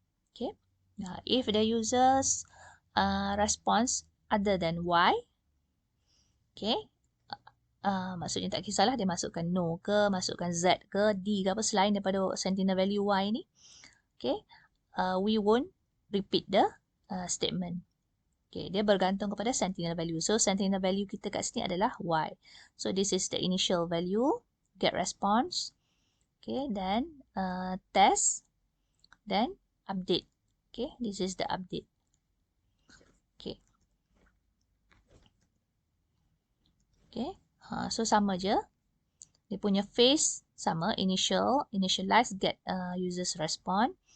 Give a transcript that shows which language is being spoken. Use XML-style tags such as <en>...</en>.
<en>Okay, if the user's response other than y,</en> <ms>okay, maksudnya tak kisahlah dia masukkan no ke, masukkan z ke, d ke apa selain daripada Sentinel value y ni.</ms> <en>Okay, we won't repeat the statement.</en> <ms>Okay, dia bergantung kepada Sentinel value. So Sentinel value kita kat sini adalah y.</ms> <en>So this is the initial value, get response. Okay, then test, then update. Okay, this is the update. Okay.</en> <ms>Okay. So sama je. Dia punya phase sama,</ms> <en>initialize, get user's response.</en>